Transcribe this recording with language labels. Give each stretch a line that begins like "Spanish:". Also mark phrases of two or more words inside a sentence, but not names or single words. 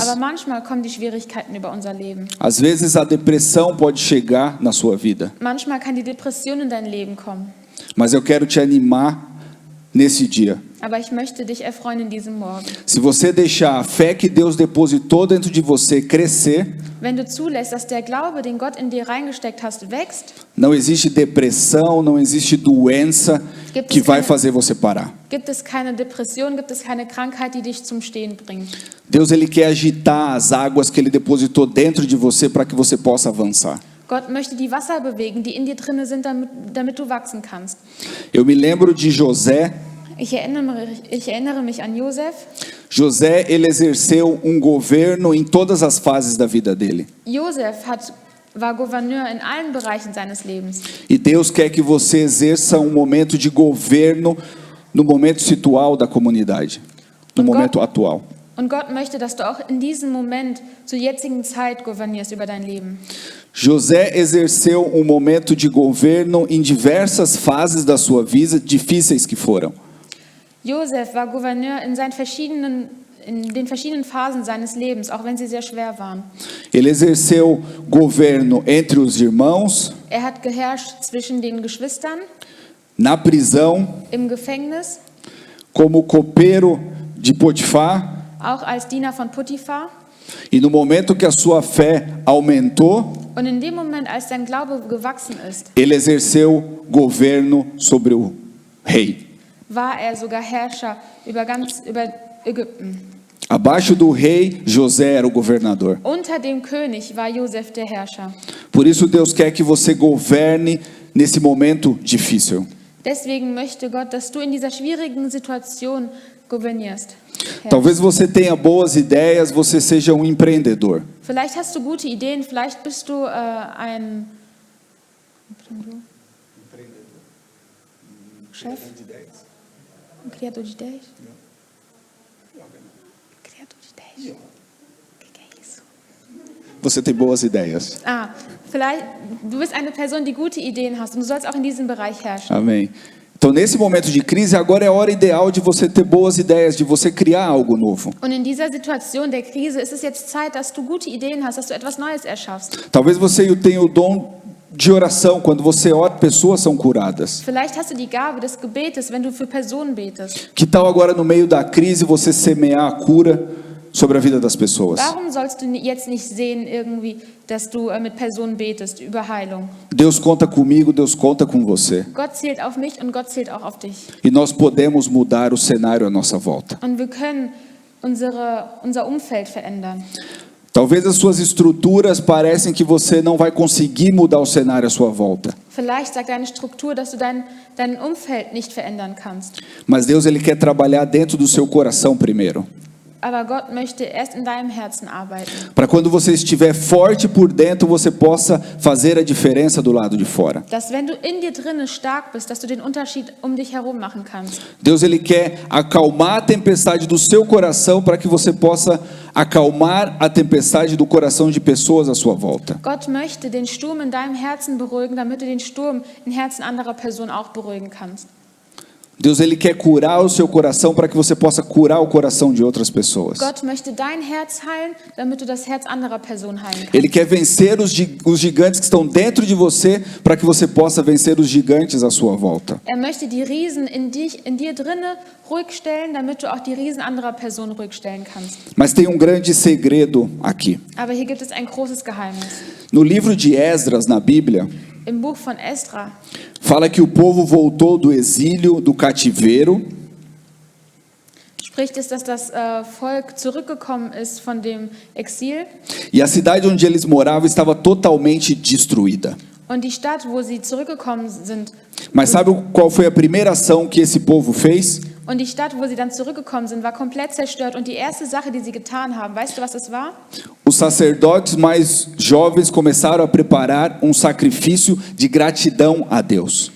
German: Aber manchmal kommen die Schwierigkeiten über unser Leben.
Portuguese: Às vezes, a depressão pode chegar na sua vida.
German: Manchmal kann die Depression in dein Leben kommen.
Portuguese: Mas eu quero te animar nesse dia.
German: Aber ich möchte dich erfreuen in diesem Morgen.
Portuguese: Se você deixar a fé que Deus depositou dentro de você crescer,
German: Wenn du zulässt, dass der Glaube, den Gott in dir reingesteckt hast, wächst,
Portuguese: não existe depressão, não existe doença que vai fazer você parar.
German: gibt es keine Depression, gibt es keine Krankheit, die dich zum Stehen bringt.
Portuguese: Deus, ele quer agitar as águas que ele depositou dentro de você para que você possa avançar.
German: Gott möchte die Wasser bewegen, die in dir drinne sind, damit du wachsen kannst.
Portuguese: Eu me lembro de José.
German: Ich erinnere mich an Josef.
Portuguese: José, ele exerceu um governo em todas as fases da vida dele.
German: Josef war Gouverneur in allen Bereichen seines Lebens.
Portuguese: E Deus quer que você exerça um momento de governo no momento situal da comunidade, no momento atual.
German: Und Gott möchte, dass du auch in diesem Moment zur jetzigen Zeit gouvernierst über dein Leben.
Portuguese: José exerceu um momento de governo em diversas fases da sua vida, difíceis que foram.
German: Josef war Gouverneur in den verschiedenen Phasen seines Lebens, auch wenn sie sehr schwer waren.
Portuguese: Ele exerceu governo entre os irmãos,
German: Er hat geherrscht zwischen den Geschwistern,
Portuguese: na prisão,
German: im Gefängnis,
Portuguese: como copeiro de Potifar,
German: auch als Diener von Potiphar.
Portuguese: e no momento que a sua fé aumentou,
German: Und in dem Moment, als sein Glaube gewachsen ist,
Portuguese: ele exerceu governo sobre o rei.
German: war er sogar Herrscher über Ägypten.
Portuguese: Abaixo do rei, José era o governador.
German: Unter dem König war Josef der Herrscher.
Portuguese: Por isso Deus quer que você governe nesse momento difícil.
German: Deswegen möchte Gott, dass du in dieser schwierigen Situation gouvernierst.
Portuguese: Talvez você tenha boas ideias, você seja um empreendedor.
German: Vielleicht hast du gute Ideen, vielleicht bist du ein Chef?
Portuguese: Um criador de ideias? Criador de ideias. O que é isso? Você tem boas ideias.
German: Vielleicht, du bist eine Person, die gute Ideen hast und du sollst auch in diesem Bereich herrschen.
Portuguese: Amém. Então, nesse momento de crise, agora é a hora ideal de você ter boas ideias, de você criar algo novo.
German: Und in dieser Situation der Krise ist es jetzt Zeit, dass du gute Ideen hast, dass du etwas Neues erschaffst.
Portuguese: Talvez você tenha o dom de oração, quando você ora, pessoas são curadas.
German: Vielleicht hast du die Gabe des Gebetes, wenn du für Personen betest.
Portuguese: Que tal agora no meio da crise você semear a cura sobre a vida das pessoas?
German: Warum sollst du jetzt nicht sehen irgendwie, dass du mit Personen betest über Heilung?
Portuguese: Deus conta comigo, Deus conta com você.
German: Gott zählt auf mich und Gott zählt auch auf dich.
Portuguese: E nós podemos mudar o cenário à nossa volta.
German: Und wir können unser Umfeld verändern.
Portuguese: Talvez as suas estruturas parecem que você não vai conseguir mudar o cenário à sua volta.
German: Vielleicht sagt deine Struktur, dass du dein Umfeld nicht verändern kannst.
Portuguese: Mas Deus ele quer trabalhar dentro do seu coração primeiro.
German: Aber Gott möchte erst in deinem Herzen arbeiten.
Portuguese: Para quando você estiver forte por dentro, você possa fazer a diferença do lado de fora.
German: Dass wenn du in dir drinne stark bist, dass du den Unterschied um dich herum machen kannst.
Portuguese: Deus ele quer acalmar a tempestade do seu coração para que você possa acalmar a tempestade do coração de pessoas à sua volta.
German: Gott möchte den Sturm in deinem Herzen beruhigen, damit du den Sturm im Herzen anderer Personen auch beruhigen kannst.
Portuguese: Deus ele quer curar o seu coração para que você possa curar o coração de outras pessoas.
German: Gott möchte dein Herz heilen, damit du das Herz anderer Personen heilen kannst.
Portuguese: Ele quer vencer os gigantes que estão dentro de você para que você possa vencer os gigantes à sua volta.
German: Möchte die Riesen in dir drinne ruhig stellen, damit du auch die Riesen anderer Personen ruhig stellen kannst.
Portuguese: Mas tem grande segredo aqui.
German: Aber hier gibt es ein großes Geheimnis.
Portuguese: No livro de Esdras na Bíblia,
German: Im Buch von Esdra
Portuguese: fala que o povo voltou do exílio, do cativeiro,
German: spricht es, dass das Volk zurückgekommen ist von dem Exil
Portuguese: e a cidade onde eles moravam estava totalmente destruída.
German: und die Stadt, wo sie zurückgekommen sind,
Portuguese: Mas sabe qual foi a primeira ação que esse povo fez?
German: und die Stadt, wo sie dann zurückgekommen sind, war komplett zerstört. Und die erste Sache, die sie getan haben, weißt du, was es war?
Portuguese: Os sacerdotes mais jovens começaram a preparar sacrifício de gratidão a Deus.